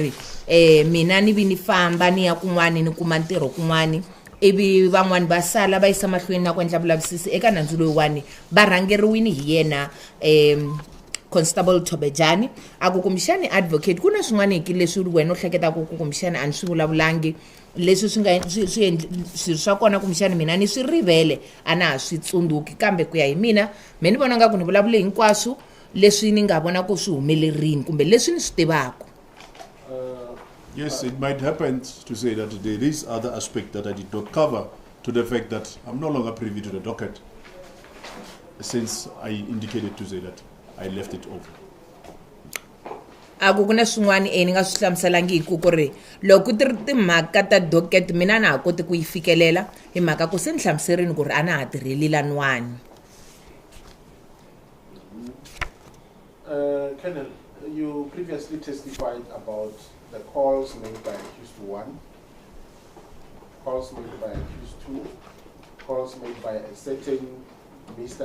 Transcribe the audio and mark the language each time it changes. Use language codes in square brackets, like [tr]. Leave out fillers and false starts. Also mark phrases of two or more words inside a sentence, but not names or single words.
[ts] ri mina ni vi ni famba ni ya kun'wani ni kuma ntirho kun'wani ivi van'wani va sala va yisa mahlweni na ku endla vulavisisi eka nandzu loyiwani va rhangeriwini hi yena constable Tobejani aku kumbexani advocate ku na swin'wana leswi wena u hleketaka ku kumbexani a ni swi vulavulangi leswi swi nga swilo swa kona kumbexani mina ni swi rivele a na ha swi tsundzuki kambe ku ya hi mina me ni vona nga ku ni vulavule hinkwaswo leswi ni nga vona ku swi humelerini kumbe leswi ni swi tivaka. [en] Yes, it might happen to say that there is other aspect that I did not cover, to the fact that I'm no longer privy to the docket, since I indicated to say that I left it open. [ts] Aku kuna swin'wana ni nga swi hlamuselangi ku ri loko ti ri timhaka ta docket mina na ha koti ku yi fikelela hi mhaka ku se ni hlamuserini ku ri a na ha tirheli laniwani. [en] Colonel, you previously testified about the calls made by accused 1, calls made by accused 2, calls made by a certain Mr.